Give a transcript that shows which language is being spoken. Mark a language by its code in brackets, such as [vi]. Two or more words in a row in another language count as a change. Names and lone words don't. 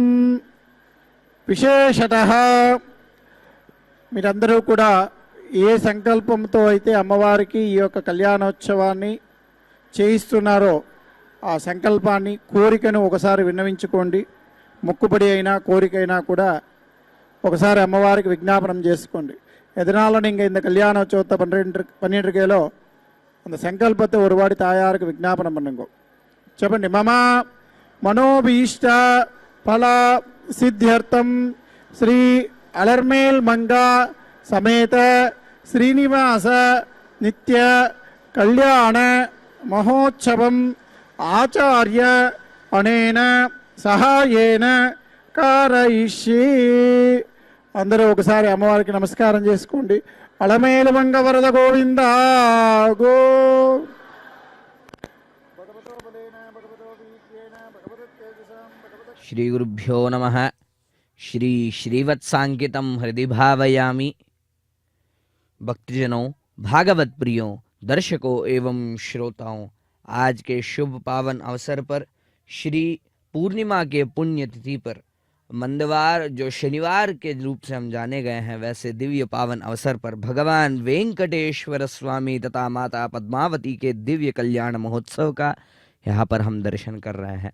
[te] విశేషతః మీరందరూ కూడా ఏ సంకల్పంతో అయితే అమ్మవారికి ఈ యొక్క కళ్యాణోత్సవాన్ని చేయిస్తున్నారో ఆ సంకల్పాన్ని కోరికను ఒకసారి విన్నవించుకోండి. మొక్కుబడి అయినా కోరికైనా కూడా ఒకసారి అమ్మవారికి విజ్ఞాపనం చేసుకోండి. [ta] எதனால நீங்கள் இந்த கல்யாணோற்சவத்தை பண்ணிட்டுருக்கீங்களோ அந்த சங்கல்பத்தை ஒரு வாடி தாயாருக்கு விஜாபனம் பண்ணுங்க. [te] చెప్పండి. [sa] మమ మనోభీష్ట ఫల సిద్ధ్యర్థం శ్రీ అలర్మేల్ మంగా సమేత శ్రీనివాస నిత్య కళ్యాణ మహోత్సవం ఆచార్య అనేన సహాయేన కారయిష్యే. [te] అందరూ ఒకసారి అమ్మవారికి నమస్కారం చేసుకోండి. అలమేలు మంగ వరద గోవింద గో. [sa] श्री गुरुभ्यो नमः. श्री श्रीवत्सांकितं हृदि भावयामि. [hi] भक्तजनों, भागवत प्रियों, दर्शकों एवं श्रोताओं, आज के शुभ पावन अवसर पर श्री पूर्णिमा के पुण्य तिथि पर मंदवार जो शनिवार के रूप से हम जाने गए हैं, वैसे दिव्य पावन अवसर पर भगवान वेंकटेश्वर स्वामी तथा माता पद्मावती के दिव्य कल्याण महोत्सव का यहाँ पर हम दर्शन कर रहे हैं,